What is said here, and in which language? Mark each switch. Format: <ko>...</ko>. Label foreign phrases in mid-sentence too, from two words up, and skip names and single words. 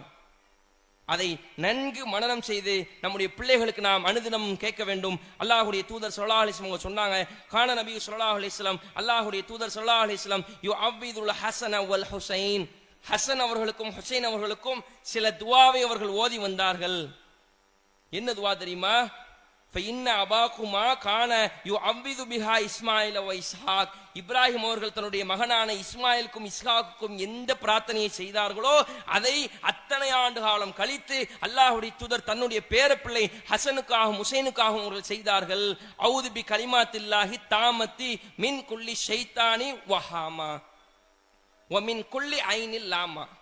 <ta>அதை நன்கு மனனம் செய்து நம்முடைய பிள்ளைகளுக்கு நாம் அனுதினம் கேட்க வேண்டும். அல்லாஹ்வுடைய தூதர்</ta> <ar>صلى الله عليه وسلم</ar> <ta>சொன்னாங்க,</ta> <ar>كان النبي صلى الله عليه وسلم,</ar> <ta>அல்லாஹ்வுடைய தூதர்</ta> <ar>صلى الله عليه وسلم يعوذ الحسن والحسين,</ar> <ta>ஹசன் அவர்களுக்கும் ஹுசைன் அவர்களுக்கும் சில துஆவை அவர்கள் ஓதி வந்தார்கள். என்ன துஆ தெரியுமா?</ta> <ar>فإن أباكما كان يعوذ بها إسماعيل وإسحاق.</ar> <ta>இப்ராஹிம் அவர்கள் தன்னுடைய மகனான இஸ்மாயிலுக்கும் இஸ்ஹாக்குக்கும் எந்த பிரார்த்தனையை செய்தார்களோ அதை அத்தனை ஆண்டு காலம் கழித்து அல்லாஹ்வுடைய தூதர் தன்னுடைய பேரப்பிள்ளை ஹசனுக்காகவும் ஹுசைனுக்காகவும் அவர்கள் செய்தார்கள்.</ta> <ar>أعوذ بكلمات الله التامة من كل شيطان وهامة ومن كل عين لامة.</ar>